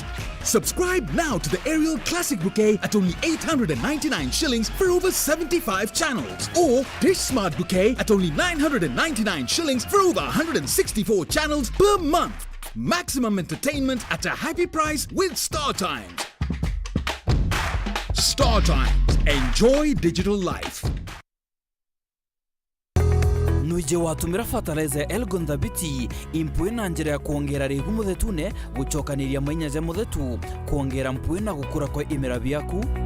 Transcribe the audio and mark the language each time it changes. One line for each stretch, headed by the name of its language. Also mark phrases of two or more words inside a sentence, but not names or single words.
English: Subscribe now to the Ariel Classic Bouquet at only 899 shillings for over 75 channels. Or Dish Smart Bouquet at only 999 shillings for over 164 channels per month. Maximum entertainment at a happy price with Star Times. Star Times. Enjoy digital life.
Meru: Nuje watumira fertilizer Elgon Dhabiti impwe na njira ya kuongera rigu muthetune gucokaniria mainyaja muthetu kuongera mpwe na gukura kwa imera biaku.